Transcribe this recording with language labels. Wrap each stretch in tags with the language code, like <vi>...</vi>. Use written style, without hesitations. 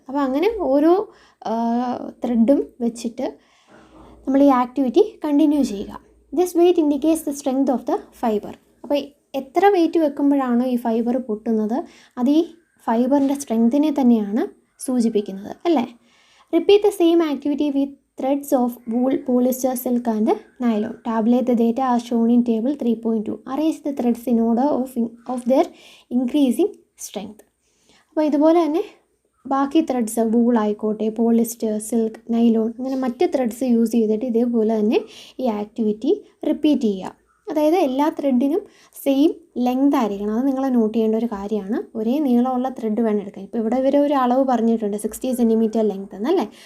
<ml>അപ്പോൾ അങ്ങനെ ഓരോ ത്രെഡും വെച്ചിട്ട് നമ്മൾ ഈ ആക്ടിവിറ്റി കണ്ടിന്യൂ ചെയ്യുക.</ml> <en>This weight indicates the strength of the fibre.</en> <ml>അപ്പോൾ എത്ര വെയിറ്റ് വെക്കുമ്പോഴാണോ ഈ ഫൈബർ പൊട്ടുന്നത് അത് ഈ ഫൈബറിൻ്റെ സ്ട്രെങ്തിനെ തന്നെയാണ് സൂചിപ്പിക്കുന്നത്, അല്ലേ?</ml> <en>Repeat the same activity with threads of wool, polyester, silk and nylon. Tabulate the data as shown in table 3.2. Arrange the threads in order of their increasing strength.</en> <ml>അപ്പോൾ ഇതുപോലെ തന്നെ ബാക്കി ത്രെഡ്സ് വൂൾ ആയിക്കോട്ടെ, പോളിസ്റ്റർ, സിൽക്ക്, നൈലോൺ അങ്ങനെ മറ്റ് threads use ചെയ്തിട്ട് ഇതേപോലെ തന്നെ ഈ ആക്ടിവിറ്റി റിപ്പീറ്റ് ചെയ്യുക. അതായത് എല്ലാ ത്രെഡിനും സെയിം ലെങ്ത് ആയിരിക്കണം. അത് നിങ്ങൾ നോട്ട് ചെയ്യേണ്ട ഒരു കാര്യമാണ്. ഒരേ നീളമുള്ള ത്രെഡ് വേണം എടുക്കാൻ. ഇപ്പോൾ ഇവിടെ ഇവർ ഒരു അളവ് പറഞ്ഞിട്ടുണ്ട് 60 സെൻറ്റിമീറ്റർ ലെങ്ത് എന്നല്ലേ.</ml>